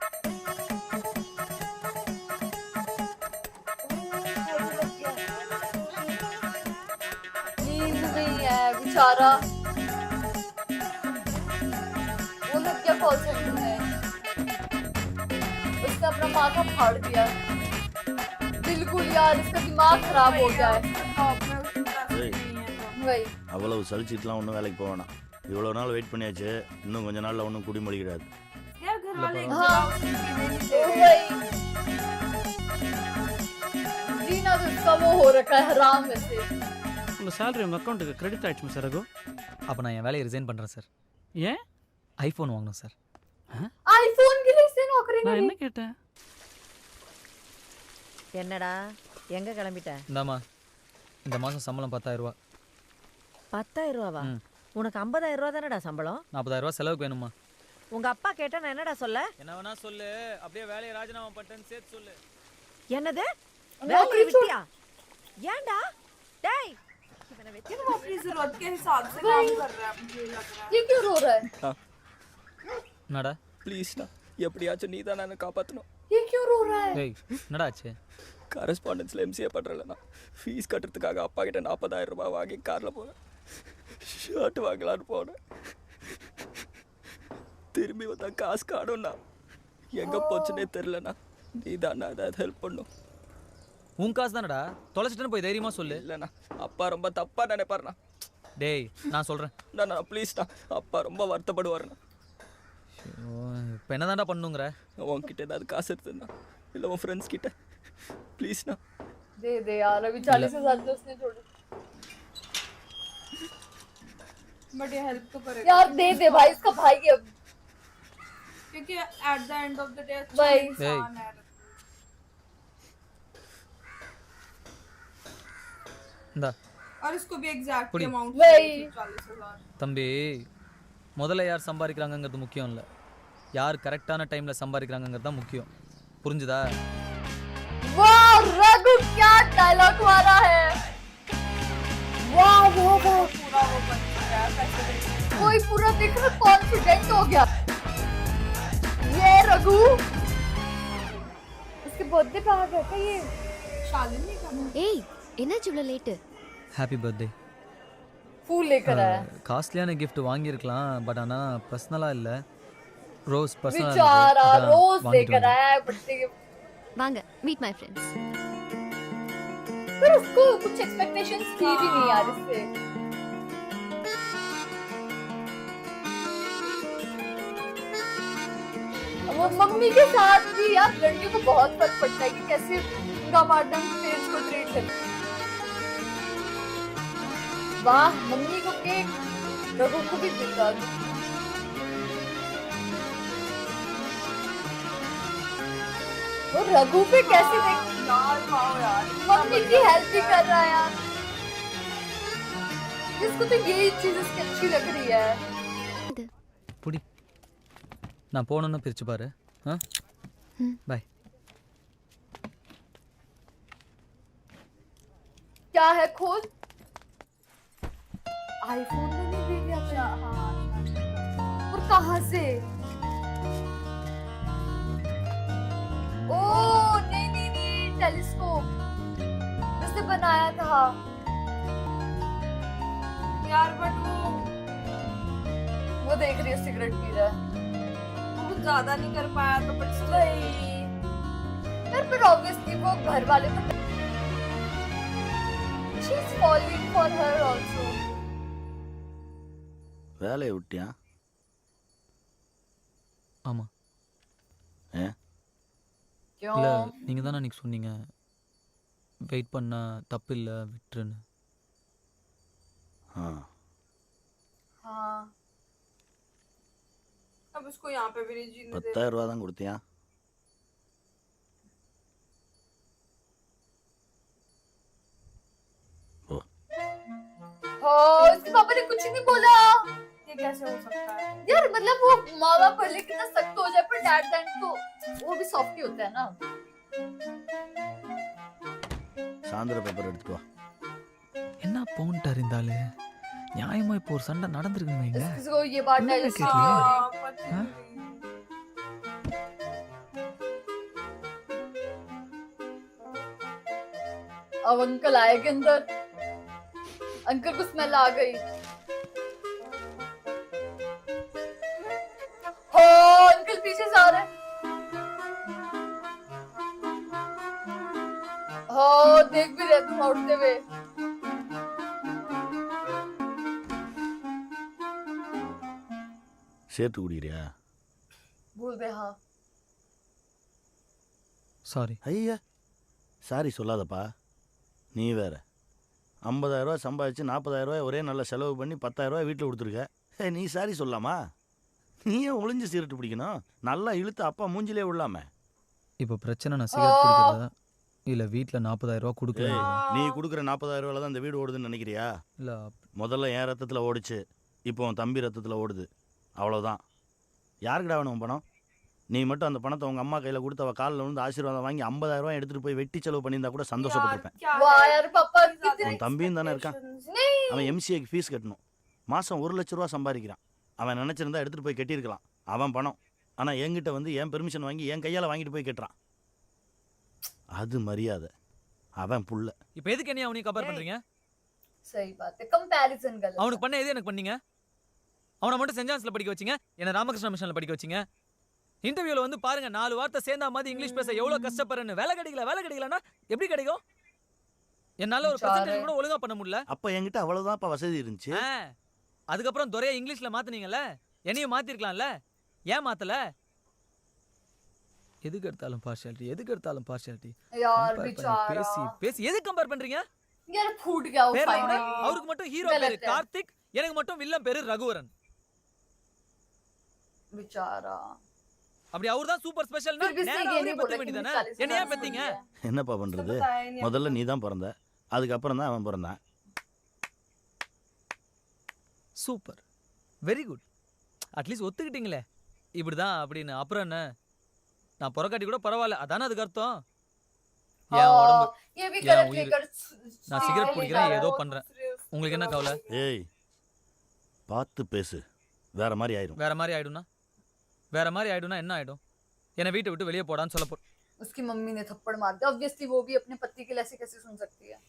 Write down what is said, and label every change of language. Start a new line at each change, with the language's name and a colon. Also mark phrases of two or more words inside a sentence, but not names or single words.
Hindi: नींद नहीं है बेचारा, वो लग गया कॉल सेंटर में, उसने अपना माथा फाड़ दिया। बिल्कुल यार, इसका दिमाग खराब हो गया है। वही
Tamil: அவ்வளவு சலிச்சிட்டுலாம் ஒன்றும் வேலைக்கு போக வேணாம். இவ்வளோ நாள் வெயிட் பண்ணியாச்சு, இன்னும் கொஞ்ச நாள்ல ஒன்றும் குடிமொழிக்கிறாது.
Hindi: यार घर वाले जीना तो इसका वो हो रखा है हराम में से।
Tamil: உங்கள் சேலரி உங்கள் அக்கௌண்ட்டுக்கு கிரெடிட் ஆகிடுச்சு சார் ரகு. அப்போ நான் என் வேலையை ரிசைன் பண்ணுறேன் சார். ஏன்? ஐஃபோன் வாங்கணும் சார்.
Hindi: आईफोन के लिए से नौकरी
Tamil: நான்
Hindi: नहीं।
Tamil: என்ன கேட்டேன்? என்னடா எங்க கிளம்பிட்ட? இந்தாம்மா, இந்த மாதம் சம்பளம் 10,000 ரூபா. 10,000 ரூபாவா? உனக்கு 50,000 ரூபா தானடா சம்பளம். 40,000 ரூபா செலவுக்கு வேணுமா? உங்க அப்பா கேட்டா நான் என்னடா சொல்ல? என்ன வேணா சொல்லு, அப்படியே வேலையை ராஜினாமா பண்ணிட்டேன்னு சேர்த்து சொல்லு. என்னது?
Hindi: नौकरी
Tamil: வேலையை விட்டியா? ஏன்டா? டேய், இவனை வெச்சு
Hindi: वो अपनी जरूरत के हिसाब से काम कर रहा है, मुझे लग रहा है। ये क्यों रो रहा है?
Tamil: என்னடா? ப்ளீஸ்ண்ணா, எப்படியாச்சும் நீ தான் என்னை காப்பாற்றணும்.
Hindi: ये क्यों रो रहा है?
Tamil: ஏய், என்னடா ஆச்சு? கரஸ்பாண்டன்ஸில் எம்சிஏ பண்ணுறேன்ண்ணா. ஃபீஸ் கட்டுறதுக்காக அப்பா கிட்ட 40,000 ரூபாய் வாங்கி காரில் போனேன். ஷர்ட் வாங்கலான்னு போனேன். திரும்பி வந்தா காசு காணும்ண்ணா. எங்கே போச்சுன்னே தெரிலண்ணா. நீ தானே ஏதாவது ஹெல்ப் பண்ணும். உன் காசு தானடா, தொலைச்சிட்டுன்னு போய் தைரியமாக சொல்லு. இல்லைண்ணா, அப்பா ரொம்ப தப்பாக நினைப்பாருண்ணா. டேய், நான் சொல்கிறேன். நான் ப்ளீஸ்ண்ணா, அப்பா ரொம்ப வருத்தப்படுவாருண்ணா. இப்போ என்ன தான்டா பண்ணுங்கிற? உன்கிட்ட ஏதாவது காசு எடுத்துண்ணா, இல்லை உன் ஃப்ரெண்ட்ஸ் கிட்ட ப்ளீஸ்ண்ணா.
Hindi: दे दे यार, अभी 40,000 तो उसने छोड़े। बट ये हेल्प तो करेगा यार दे दे भाई, इसका भाई है अब। क्योंकि
English: at the end of the day
Hindi: भाई। इंसान है।
Tamil: இந்தா
Hindi: और इसको भी एग्जैक्ट पुड़ी। अमाउंट वही। 40,000।
Tamil: தம்பி, முதல்ல யார் சம்பாதிக்கிறாங்கங்கிறது முக்கியம் இல்லை, யார் கரெக்டான டைமில் சம்பாதிக்கிறாங்கங்கிறது தான் முக்கியம். புரிஞ்சுதா?
Hindi: वाह रघु, क्या डायलॉग मारा है। वाह वाह वाह, पूरा वो बन चुका है, पैसे दे के। कोई पूरा देख रहा कॉन्फिडेंट हो गया ये रघु। इसके बर्थडे पे आ गया था ये। शालिनी का
Tamil: ஏய் என்னாச்சு இவ்வளோ லேட்டு? ஹாப்பி பர்த்டே.
Hindi: फूल लेकर आया।
Tamil: காஸ்ட்லியான gift வாங்கியிருக்கலாம், பட் ஆனால் பர்சனலாக இல்லை. ரோஸ் பர்சனலாக
Hindi: बेचारा रोज लेकर आया है बर्थडे गिफ्ट।
Tamil: வாங்க
English: meet my friends.
Hindi: पर उसको कुछ एक्सपेक्टेशंस थी भी नहीं यार इससे। वो मम्मी के साथ भी यार लड़कियों को बहुत फर्क पड़ता है कि कैसे उनका पार्टनर पेरेंट्स को ट्रीट करे। वाह, मम्मी को केक, रघु को भी देता। वो रघु पे कैसे देख, यार वाह यार, मम्मी की हेल्प भी कर रहा है यार। इसको तो यही चीज इसकी अच्छी लग रही है।
Tamil: புடி, நான் போகணுன்னு பிரிச்சு பாரு. ஆ பாய்.
Hindi: क्या है खोल? आईफोन में नहीं दे दिया था। और कहाँ से? ओ नहीं नहीं नहीं, टेलीस्कोप उसने बनाया था यार बट वो देख रही है सिगरेट पी रहा है। वो कुछ ज्यादा नहीं कर पाया तो बट वही यार, पर ऑब्वियसली वो घर वाले तो
English: she is following for her also.
Tamil: வேலையை விட்டியா? ஆமாம். ஏன்?
Hindi: क्यों?
Tamil: இல்லை, நீங்கள் தானே அன்றைக்கி சொன்னீங்க வெயிட் பண்ண தப்பு இல்லை விட்டுருன்னு.
Hindi: हाँ हाँ, अब उसको यहाँ पे भी नहीं जीने दे।
Tamil: 10,000 ரூபா தான் கொடுத்தியா?
Hindi: हो उसके पापा ने कुछ ही नहीं बोला। ये कैसे हो सकता है? यार मतलब वो माँ बाप भले कितना सख्त हो जाए पर डैड दैन तो वो भी सॉफ्ट ही होता है ना।
Tamil: சாயந்தர பேப்பர் எடுத்துக்கோ. என்ன பவுன்ட்டார் இந்த ஆளு? நியாயமா இப்போ ஒரு சண்டை நடந்திருக்குன்னு வைங்க.
Hindi: किसी को ये बात उन्होंने डायजेस्ट क्या नहीं किया? हो रही। हाँ, पता हाँ? नहीं। अब अंकल आएंगे अंदर, अंकल को स्मेल आ गई। हो अंकल पीछे से आ रहे हैं। हो देख भी रहे तुम उठते हुए।
Tamil: சேர்த்து குடிக்கிறியா?
Hindi: भूल गए हाँ।
Tamil: சாரி. ஐயா சாரி சொல்லாதப்பா. நீ வேற 50,000 ரூபா சம்பாதிச்சு 40,000 ரூபாய் ஒரே நல்ல செலவு பண்ணி 10,000 ரூபாய் வீட்டில் கொடுத்துருக்க. நீ சாரி சொல்லாமா? நீயே ஒளிஞ்சு சீரட்டு பிடிக்கணும். நல்லா இழுத்து அப்பா மூஞ்சிலே விடலாம. இப்போ பிரச்சனை நான் சிகரெட் குடிக்கிறதா இல்ல வீட்ல 40,000 ரூபாய் கொடுக்கல? நீ கொடுக்குற 40,000 ரூபாயில தான் இந்த வீடு ஓடுதுன்னு நினைக்கிறியா? இல்ல முதல்ல என் ரத்தத்தில் ஓடிச்சு, இப்போ உன் தம்பி ரத்தத்தில் ஓடுது. அவ்வளோதான். யாருக்குடா வேணும் உன் பணம்? நீ மட்டும் அந்த பணத்தை உங்கள் அம்மா கையில் கொடுத்து அவள் காலில் வந்து ஆசீர்வாதம் வாங்கி 50,000 ரூபாய் எடுத்துகிட்டு போய் வெட்டி செலவு பண்ணியிருந்தா கூட சந்தோஷப்பட்டிருப்பேன்.
Hindi: क्या वाह है? यार पापा इतनी ज्यादा
Tamil: உன் தம்பியும் தானே இருக்கான்.
Hindi: expectations। नहीं
Tamil: அவன் எம்சிஏக்கு ஃபீஸ் கட்டணும். மாதம் 1 லட்ச ரூபா சம்பாதிக்கிறான். அவன் நினச்சிருந்தா எடுத்துகிட்டு போய் கட்டியிருக்கலாம். அவன் பணம். ஆனால் என்கிட்ட வந்து என் பெர்மிஷன் வாங்கி என் கையால் வாங்கிட்டு போய் கட்டுறான். அது மரியாதை. அவன் புள்ள. இப்போ எதுக்கு என்ன அவனையும் கம்பேர் பண்றீங்க?
Hindi: सही बात है, कंपैरिजन गलत है।
Tamil: அவனுக்கு பண்ண எது எனக்கு பண்ணீங்க? அவனை மட்டும் சென்ட் ஜான்ஸ்ல படிக்க வச்சீங்க, என்ன ராமகிருஷ்ண மிஷன்ல படிக்க வச்சீங்க. இன்டர்வியூல வந்து பாருங்க 4 வார்த்தை சேர்ந்தா மாதிரி இங்கிலீஷ் பேச எவ்வளவு கஷ்டப்படுறேன்னு. வேலை கிடைக்கலன்னா எப்படி கிடைக்கும்? என்னால ஒரு பிரசன்டேஷன் கூட ஒழுங்கா பண்ண முடியல. அப்போ என்கிட்ட அவ்வளோதான் இப்போ வசதி இருந்துச்சு. அதுக்கப்புறம் துறையை இங்கிலீஷ்ல மாத்துனீங்கல்ல, என்னையும் மாத்திருக்கலாம்ல. ஏன் மாத்தல? எதுக்கு எடுத்தாலும் பார்ஷியாலிட்டி.
Hindi: यार
Tamil: பேசி
Hindi: बेचारा
Tamil: பேசி எதுக்கு கம்பேர் பண்றீங்க?
Hindi: यार फूट गया वो
Tamil: பேர்ல கூட
Hindi: फाइनली।
Tamil: அவருக்கு மட்டும் ஹீரோ
Hindi: गलत
Tamil: பேரு
Hindi: है।
Tamil: கார்த்திக், எனக்கு மட்டும் வில்லன் பேரு ரகுவரன்.
Hindi: बेचारा
Tamil: அப்படி அவர்தான் சூப்பர் ஸ்பெஷல்னா
Hindi: फिर भी
Tamil: நேரா
Hindi: ये
Tamil: அவரே
Hindi: नहीं
Tamil: பத்த
Hindi: बोला कि
Tamil: வேண்டியதானே?
Hindi: मुझे 40
Tamil: என்ன ஏன்
Hindi: साल
Tamil: பெத்தீங்க?
Hindi: है।
Tamil: என்னப்பா
Hindi: उसने
Tamil: பண்ணுறது?
Hindi: बताया ही नहीं।
Tamil: முதல்ல நீ தான் பிறந்த, அதுக்கப்புறம் தான் அவன் பிறந்தான். சூப்பர்,
English: very good.
Tamil: அட்லீஸ்ட் ஒத்துக்கிட்டீங்களே இப்படிதான் அப்படின்னு. அப்புறம் என்ன, நான் புறக்காட்டி கூட பரவாயில்ல, அதானே அதுக்கு அர்த்தம். என் உடம்பு,
Hindi: ये भी या गलत उइर- लेकर
Tamil: நான் சிகரெட் குடிக்கிறேன், ஏதோ பண்றேன். உங்களுக்கு என்ன கவலை? ஏய் பார்த்து பேசு, வேற மாதிரி ஆயிரும். வேற மாதிரி ஆயிடும்னா என்ன ஆயிடும்? என்னை வீட்டை விட்டு வெளியே போடான்னு சொல்ல
Hindi: उसकी मम्मी ने थप्पड़ मार दिया। ऑब्वियसली वो भी अपने पति के लिए ऐसे कैसे सुन सकती है।